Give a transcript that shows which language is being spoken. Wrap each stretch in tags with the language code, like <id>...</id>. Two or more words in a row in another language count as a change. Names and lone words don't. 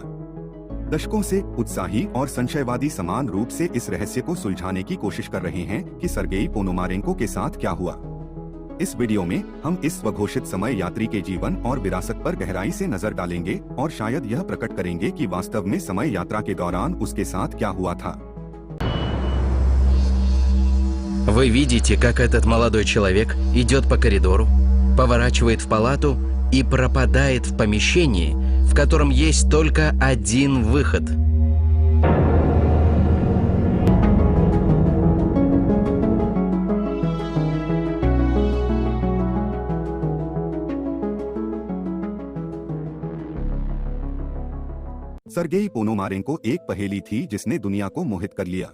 <hi>दशकों से उत्साही और संशयवादी समान रूप से इस रहस्य को सुलझाने की कोशिश कर रहे हैं कि सर्गेई पोनोमारेंको के साथ क्या हुआ। इस वीडियो में हम इस स्वघोषित समय यात्री के जीवन और विरासत पर गहराई से नजर डालेंगे और शायद यह प्रकट करेंगे कि वास्तव में समय यात्रा के दौरान उसके साथ क्या हुआ था।</hi> <ru>Вы видите, как этот молодой человек идет по коридору, поворачивает в палату и пропадает в помещении, в котором есть только один выход.</ru> <hi>सर्गेई पोनोमारेंको एक पहेली थी जिसने दुनिया को मोहित कर लिया।</hi>